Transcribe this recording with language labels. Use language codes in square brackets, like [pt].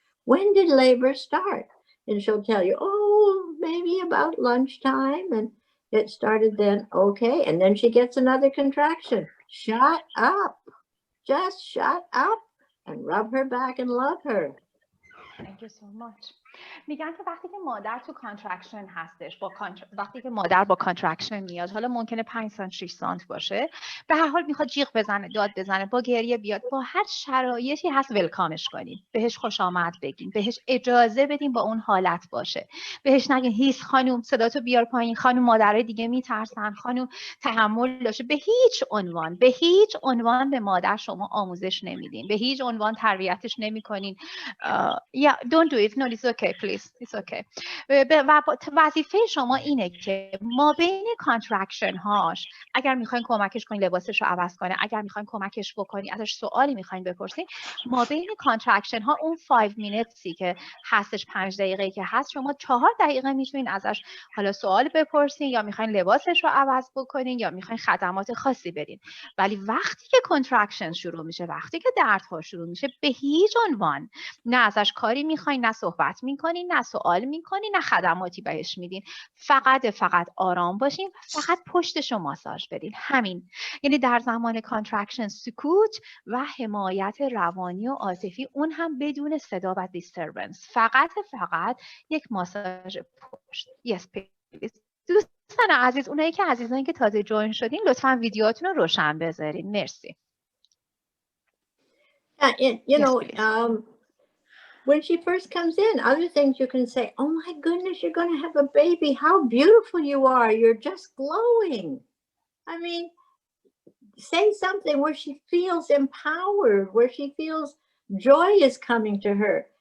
[en] When did labor start? And she'll tell you, oh, maybe about lunchtime. And it started then. Okay. And then she gets another contraction. Shut up. Just shut up and rub her back and love her. Thank you so much. [fa] میگن که وقتی که مادر تو کانترکشن هستش وقتی که مادر با کانترکشن میاد، حالا ممکنه 5 سانت 6 سانت باشه، به هر حال میخواد جیغ بزنه، داد بزنه، با گریه بیاد، با هر شرایطی هست ولکامش کنین، بهش خوش آمد بگین، بهش اجازه بدین با اون حالت باشه، بهش نگین هیس خانم صداتو بیار پایین، خانم مادرای دیگه میترسن، خانم تحمل داشته. به هیچ عنوان به مادر شما آموزش نمیدین، به هیچ عنوان تربیتش نمیکنین. [en] yeah, don't do it. No, it's okay, please. It's okay. [fa] و وظیفه شما اینه که ما بین کانترکشن هاش، اگر میخواین کمکش کنین لباسش رو عوض کنه، اگر میخواین کمکش بکنی، ازش سوالی میخواین بپرسین، ما بین کانترکشن ها اون 5 minutesی که هستش، 5 دقیقه‌ای که هست، شما 4 دقیقه میتونین ازش حالا سوال بپرسین، یا میخواین لباسش رو عوض بکنین، یا میخواین خدمات خاصی بدین. ولی وقتی که کانترکشن شروع میشه، وقتی که دردها شروع میشه، به هیچ عنوان نه ازش کاری میخواین، نه صحبت میکنین، نه سوال میکنین، نه خدماتی بهش میدین. فقط آرام باشین، فقط پشتشو ماساژ بدین. همین. یعنی در زمان کانترکشن سکوت و حمایت روانی و عاطفی، اون هم بدون صدا و دیستربنس. فقط یک ماساژ پشت. [en] Yes, please. [fa] دوستان عزیز، اونایی که عزیزانی که تازه جوین شدین، لطفاً ویدیوهاتون رو روشن بذارین. مرسی. [en] You know, when she first comes in, other things you can say, oh my goodness, you're going to have a baby. How beautiful you are. You're just glowing. I mean, say something where she feels empowered, where she feels joy is coming to her.